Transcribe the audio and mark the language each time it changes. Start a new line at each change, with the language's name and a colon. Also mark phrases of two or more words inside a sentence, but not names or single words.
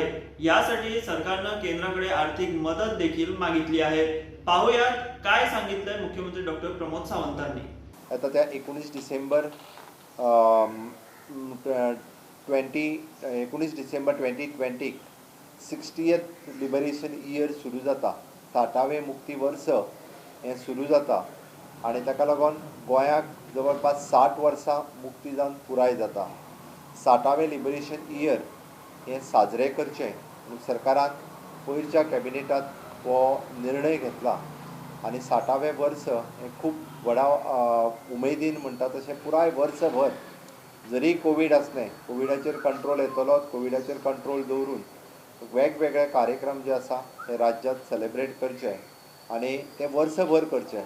Marathi: यासाठी सरकारनं केंद्राकडे आर्थिक मदत देखील मागितली आहे. पाहूयात काय सांगितलंय मुख्यमंत्री डॉक्टर प्रमोद सावंतांनी.
Konkani: आता त्या 19 डिसेंबर 2020 60th
English: liberation year
Konkani: सुरू जाता. 60वें मुक्ती वर्स हें सुरू जाता आनी ताका लागून गोंयाक जवळपास 60 वर्सां मुक्ती जावन पुराय जाता. 60वें
English: liberation year
Konkani: हें साजरें करचें म्हणून सरकारान पयरच्या कॅबिनेटांत हो निर्णय घेतला आनी 60वें वर्स हें खूब व्हडा उमेदीन म्हणटा तशें पुराय वर्सभर जरी कोवीड आसलें, कोविडाचेर कंट्रोल येतलो, कोविडाचेर कंट्रोल दवरून वेगवेगळे कार्यक्रम जे आसा ते राज्यांत सेलेब्रेट करचे आनी ते वर्सभर करचे.